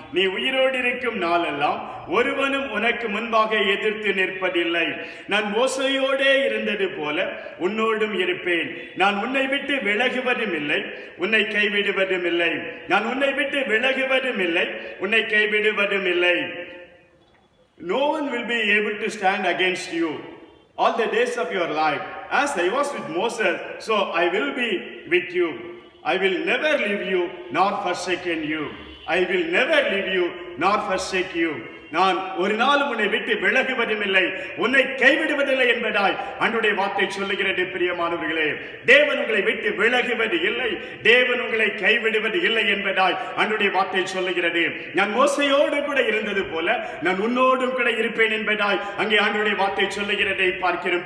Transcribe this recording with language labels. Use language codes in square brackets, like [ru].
[ta] நீ உயிரோடு இருக்கும் நாளெல்லாம் ஒருவனும் உனக்கு முன்பாக எதிர்த்து நிற்பதில்லை. நான் மோசையோடே இருந்தது போல உன்னோடும் இருப்பேன். நான் உன்னை விட்டு விலகுவதும் இல்லை, உன்னை கைவிடுவதும் இல்லை. நான் உன்னை விட்டு விலகுவதும் இல்லை, உன்னை கைவிடுவதும் இல்லை. [en] No one will be able to stand against you all the days of your life. As I was with Moses, so I will be with you. I will never leave you nor forsaken you. I will never leave you nor forsake you. [ta] நான் ஒரு நாளும் உன்னை விட்டு விலகுவதும் இல்லை, உன்னை கைவிடுவதில்லை என்பதாய் ஆண்டவருடைய வார்த்தை சொல்லுகிறது. பிரியமானவர்களே, தேவன் உங்களை விட்டு விலகுவது இல்லை, தேவன் உங்களை கைவிடுவது இல்லை என்பதாய் ஆண்டவருடைய வார்த்தை சொல்லுகிறது. நான் மோசையோடு கூட இருந்தது போல நான் உன்னோடும் கூட இருப்பேன் என்பதாய் அங்கே ஆண்டவருடைய வார்த்தை சொல்லுகிறதை பார்க்கிறோம்.